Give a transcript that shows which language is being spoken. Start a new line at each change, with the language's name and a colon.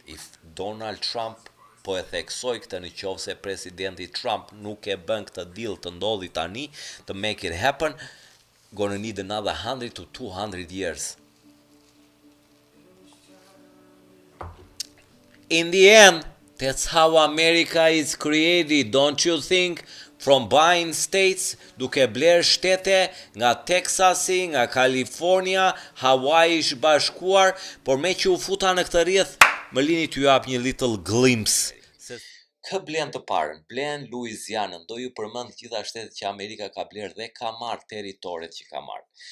English: If
Albanian: Donald Trump po e theksoj këtë, në qovë se presidenti Trump nuk e bën këtë deal të ndodhi tani,
English: to make it happen, gonna need another 100 to 200 years. In the end, that's how America is created, don't you think? From buying states,
Albanian: duke bler shtete nga Texasi, nga California, Hawaii ish bashkuar, por me që u futa në këtë rrjedh, më lini t'ju jap një
English: little glimpse.
Albanian: Kë blen të parën? Blen Louisianën, do ju përmend gjitha shtetet që Amerika ka bler dhe ka marrë territoret që ka marrë.